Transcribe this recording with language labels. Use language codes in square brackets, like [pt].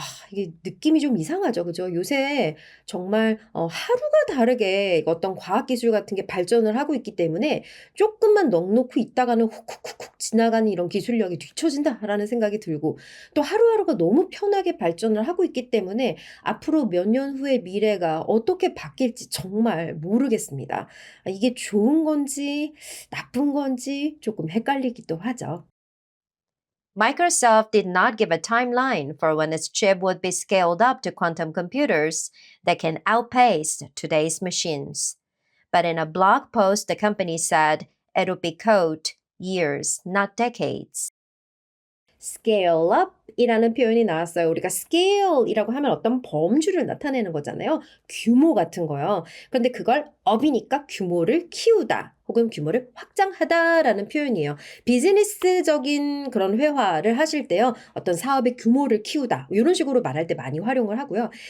[ko] 이게 느낌이 좀 이상하죠. 그죠? 요새 정말 하루가 다르게 어떤 과학기술 같은 게 발전을 하고 있기 때문에 조금만 넋놓고 있다가는 훅훅훅훅 지나가는 이런 기술력이 뒤처진다라는 생각이 들고 또 하루하루가 너무 편하게 발전을 하고 있기 때문에 앞으로 몇 년 후의 미래가 어떻게 바뀔지 정말 모르겠습니다. 이게 좋은 건지 나쁜 건지 조금 헷갈리기도 하죠. [en] Microsoft did not give a timeline for when its chip would be scaled up to quantum computers that can outpace today's machines. But in a blog post, the company said it would be code years, not decades. [ko] scale up 이라는 표현이 나왔어요. 우리가 scale이라고 하면 어떤 범주를 나타내는 거잖아요. 규모 같은 거요. 그런데 그걸 up이니까 규모를 키우다 혹은 규모를 확장하다라는 표현이에요. 비즈니스적인 그런 회화를 하실 때요. 어떤 사업의 규모를 키우다 이런 식으로 말할 때 많이 활용을 하고요.